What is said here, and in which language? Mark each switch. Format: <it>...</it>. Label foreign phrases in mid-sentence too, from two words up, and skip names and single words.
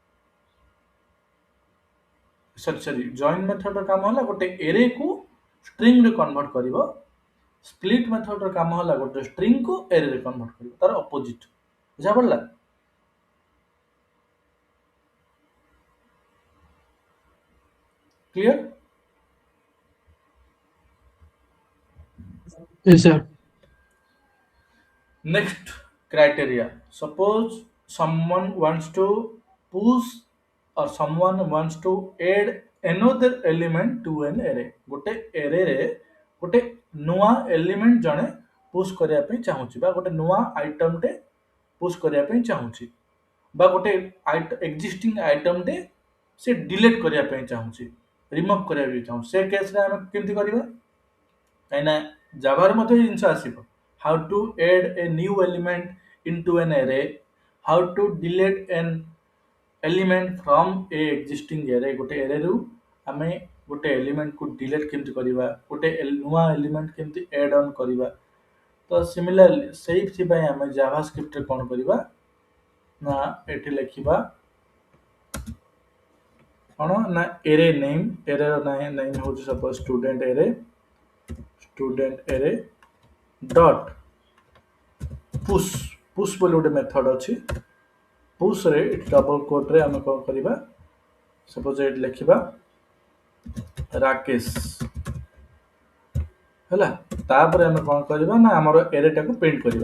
<or>ସରି ଜଏନ୍ ମେଥଡ଼ର କାମ ହେଲା ଗୋଟେ ଏରେକୁ ଷ୍ଟ୍ରିଙ୍ଗରେ କନଭର୍ଟ କରିବ। ସ୍ପ୍ଲିଟ୍ ମେଥଡ଼ର କାମ ହେଲା ଗୋଟେ ଷ୍ଟ୍ରିଙ୍ଗକୁ ଏରେରେ କନଭର୍ଟ କରିବ, ତାର ଅପୋଜିଟ୍। ବୁଝା ପଡ଼ିଲା? କ୍ଲିୟର?</or> <en>Yes, sir. Next criteria. Suppose someone wants to push or someone wants to add another element to an array।</en> <or>ଗୋଟେ arrayରେ ଗୋଟେ ନୂଆ element ଜଣେ push କରିବା ପାଇଁ ଚାହୁଁଛି ବା ଗୋଟେ ନୂଆ itemଟେ push କରିବା ପାଇଁ ଚାହୁଁଛି ବା ଗୋଟେ existing itemଟେ ସେ delete କରିବା ପାଇଁ ଚାହୁଁଛି, remove କରିବା ପାଇଁ ଚାହୁଁଛି, ସେ କେସରେ ଆମେ କେମିତି କରିବା? କାହିଁକିନା ଜାଭାରେ ମଧ୍ୟ ଏ ଜିନିଷ ଆସିବ।</or> <en>How to add a new element into an array, how to delete an element from a existing array।</en> <or>ଗୋଟେ arrayରୁ ଆମେ ଗୋଟେ ଏଲିମେଣ୍ଟକୁ delete କେମିତି କରିବା, ଗୋଟେ ନୂଆ ଏଲିମେଣ୍ଟ କେମିତି</or> <en>add on</en> <or>କରିବା। ତ ସିମିଲାରଲି ସେଇଥିପାଇଁ ଆମେ ଜାଭାସ୍କ୍ରିପ୍ଟରେ କ'ଣ କରିବା ନା ଏଠି ଲେଖିବା କ'ଣ ନା</or> <en>array name,</en> <or>arrayର name ହେଉଛି</or> <en>suppose student array dot push</en> <or>ବୋଲି ଗୋଟେ ମେଥଡ ଅଛି। ପୁଶରେ ଏଠି ଡବଲ କୋଟରେ ଆମେ କ'ଣ କରିବା ସପୋଜ ଏଠି ଲେଖିବା ରାକେଶ ହେଲା। ତାପରେ ଆମେ କ'ଣ କରିବା ନା ଆମର ଏରେଟାକୁ ପ୍ରିଣ୍ଟ କରିବା।</or>